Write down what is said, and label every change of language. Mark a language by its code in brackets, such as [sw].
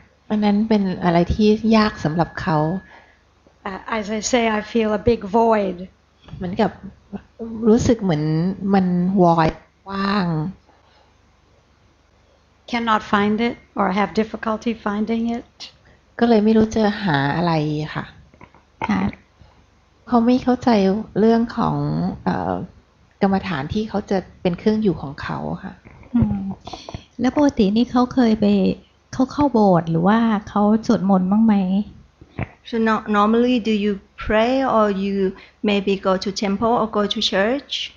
[th] อันนั้นเป็นอะไรที่ยากสำหรับเขา [en] As I say, I feel a big void. [th] เหมือนกับรู้สึกเหมือนมันvoid ว่าง [en] Cannot find it or have difficulty finding it. [th] ก็เลยไม่รู้จะหาอะไรค่ะเขาไม่เข้าใจเรื่องของกรรมฐานที่เขาจะเป็นเครื่องอยู่ของเขาค่ะ แล้วปกตินี่เขาเคยไปเขาเข้าโบสถ์หรือว่าเขาสวดมนต์บ้างไหม [en] So normally do you pray or you maybe go to temple or go to church?